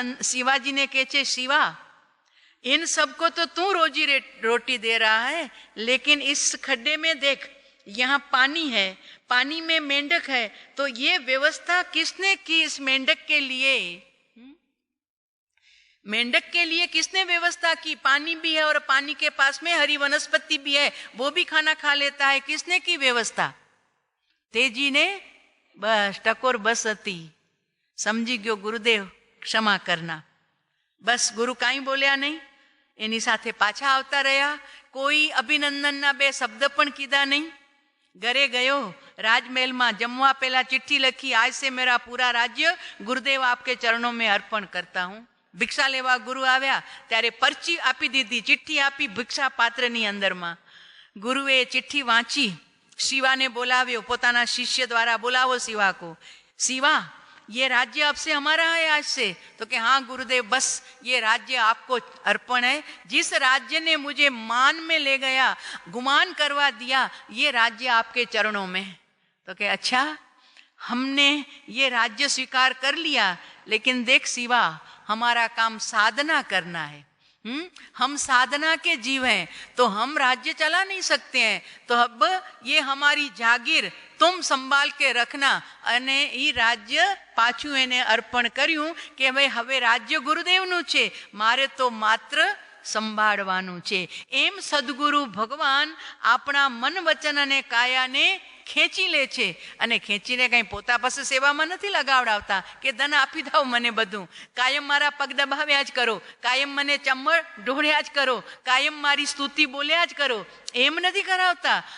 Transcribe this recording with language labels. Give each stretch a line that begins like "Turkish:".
Hindi: शिवाजी
Gujarati: કહે છે,
Hindi: शिवा इन सबको तो तू रोजी रोटी दे रहा है, लेकिन इस खड्डे में देख यहाँ पानी है, पानी में मेंढक है, तो ये व्यवस्था किसने की इस मेंढक के लिए? मेंढक के लिए किसने व्यवस्था की? पानी भी है और पानी के पास में हरी वनस्पति भी है, वो भी खाना खा लेता है, किसने की व्यवस्था?
Gujarati: तेजी ने बस टकोर बस હતી. સમજી ગયો ગુરુદેવ,
Hindi: ક્ષમા કરના.
Gujarati: બસ ગુરુ કાંઈ બોલ્યા નહીં. એની સાથે પાછા આવતા રહ્યા. કોઈ અભિનંદનના બે શબ્દ પણ કીધા નહીં. ઘરે ગયો, રાજમહેલમાં જમવા પહેલા ચિઠ્ઠી લખી,
Hindi: આજ સે મેરા પૂરા રાજ્ય ગુરુદેવ આપકે ચરણો મેં અર્પણ કરતા હું.
Gujarati: ભિક્ષા લેવા ગુરુ આવ્યા ત્યારે પરચી આપી દીધી, ચિઠ્ઠી આપી ભિક્ષા પાત્રની અંદરમાં. ગુરુએ ચિઠ્ઠી વાંચી, શિવાને બોલાવ્યો, પોતાના શિષ્ય દ્વારા બોલાવો શિવા કો.
Hindi: शिवा, ये राज्य आपसे हमारा है आज से. तो कि हाँ गुरुदेव, बस ये राज्य आपको अर्पण है. जिस राज्य ने मुझे मान में ले गया, गुमान करवा दिया, ये राज्य आपके चरणों में. तो कि अच्छा, हमने ये राज्य स्वीकार कर लिया, लेकिन देख शिवा, हमारा काम साधना करना है. हम साधना के जीव हैं, तो हम राज्य चला नहीं सकते हैं. तो अब ये हमारी जागीर तुम संभाल के रखना.
Gujarati: અને એ રાજ્ય પાછું એને અર્પણ કર્યું કે ભાઈ હવે રાજ્ય ગુરુદેવનું છે, મારે તો માત્ર સંભાળવાનું છે. એમ સદગુરુ ભગવાન આપણા મન વચન અને કાયાને ખેંચી લે છે. અને ખેંચીને કંઈ પોતા પાસે સેવામાં નથી લગાવડાવતા કે ધન આપી દો મને બધું, કાયમ મારા પગ દબાવ્યા જ કરો, કાયમ મને ચંબળ ઢોળ્યા જ કરો, કાયમ મારી સ્તુતિ બોલ્યા જ કરો, એમ નથી કરાવતા.